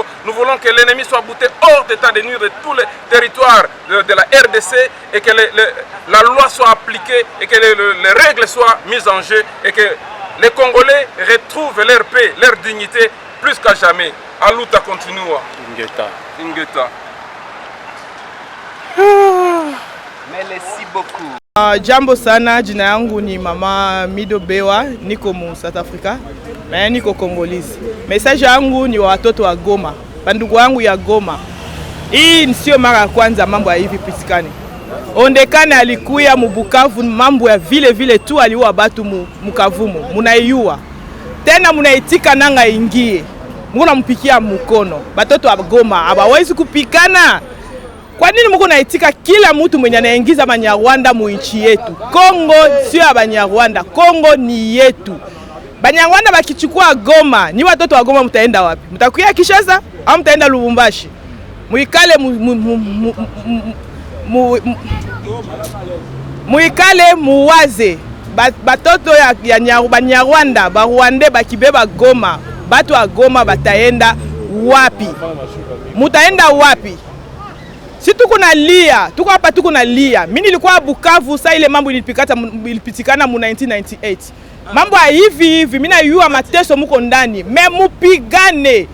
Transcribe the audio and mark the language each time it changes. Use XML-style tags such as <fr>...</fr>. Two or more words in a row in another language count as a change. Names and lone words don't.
<fr>Nous voulons que l'ennemi soit bouté hors d'état de nuire de tous les territoires de la RDC et que la loi soit appliquée et que les règles soient mises en jeu et que les Congolais retrouvent leur paix, leur dignité plus qu'à jamais.</fr> <pt>À luta continua. Ingeta.</pt> <fr>Merci beaucoup.</fr> <sw>Jambo sana, jina yangu ni Mama Mido Bewa, niko mu South Africa, na niko Congolese. Message yangu ni wa watoto wa Goma, bandugu wangu ya Goma. Hii sio mara ya kwanza mambo ya hivi pitikane. Ondekane alikuya mu Bukavu, mambo ya vile tu aliua batu mu Kavumu, munaiua. Tena munaitika nanga ingie. Muna mpikia mkono. Batoto wa Goma hawawezi kupikana. Kwa nini mko naitika kila mtu mwenye anaingiza Banyarwanda mu nchi yetu? Kongo sio ya Banyarwanda, Kongo ni yetu. Banyarwanda bakichukua Goma, ni watoto wa Goma mtaenda wapi? Mtakuya Kinshasa au mtaenda Lubumbashi? Muikale muwaze. Batoto ya Banyarwanda, Barwande bakibeba Goma, batu wa Goma bataenda wapi? Mutaenda wapi? Si tuko na lia, tuko hapa tuko na lia. Mimi nilikuwa Bukavu saa ile mambo ilipitikana mu 1998. Mambo hivi mimi na yua mateso muko ndani. Me mupigane.</sw>